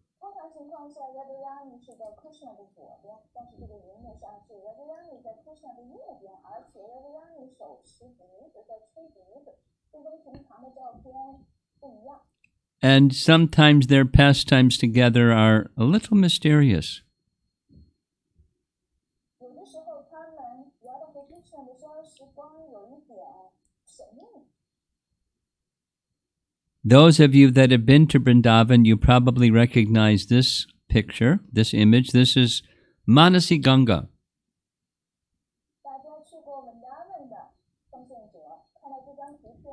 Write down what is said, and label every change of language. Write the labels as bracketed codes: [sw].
[zh] 通常情况下 ，Radharani 是在 Krishna 的左边，但是这个荧幕上是 Radharani 在 Krishna 的右边，而且 Radharani 手持笛子在吹笛子，这跟平常的照片不一样。 [en] And sometimes their pastimes together are a little mysterious. [zh] 有的时候他们 Radha 和 Krishna 的生活时光有一点神秘。 [en] Those of you that have been to Vrindavan, you probably recognize this picture, this image. This is Manasi Ganga. [zh] 大家去过文达文的奉献者，看到这张图